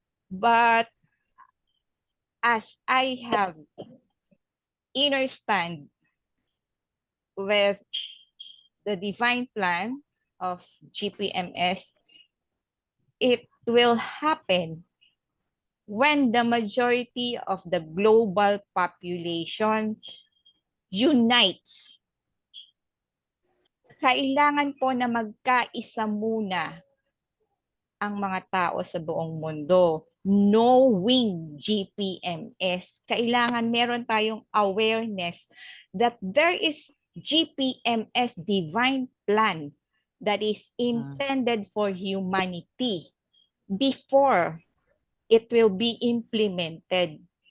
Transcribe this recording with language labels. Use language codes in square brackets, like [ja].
[en] But as I have understand with the divine plan of GPMS, it will happen when the majority of the global population unites. [tl] Kailangan po na magkaisa muna ang mga tao sa buong mundo. [en] Knowing GPMS, [tl] kailangan meron tayong awareness [en] that there is GPMS divine plan that is intended for humanity before it will be implemented.